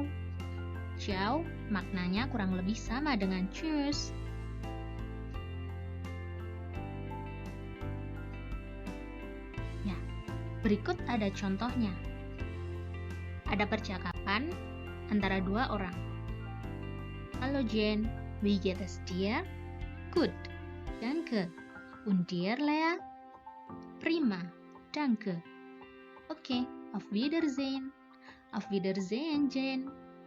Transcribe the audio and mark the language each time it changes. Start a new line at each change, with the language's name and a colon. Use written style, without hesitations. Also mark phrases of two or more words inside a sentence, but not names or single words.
Indonesian: Ciao maknanya kurang lebih sama dengan tschüss. Ya, berikut ada contohnya. Ada percakapan antara dua orang.
German: Halo Jen, wie geht es dir? Gut, danke. Und dir, Lea? Prima, danke. Oke, auf Wiedersehen. Auf Wiedersehen, Jen.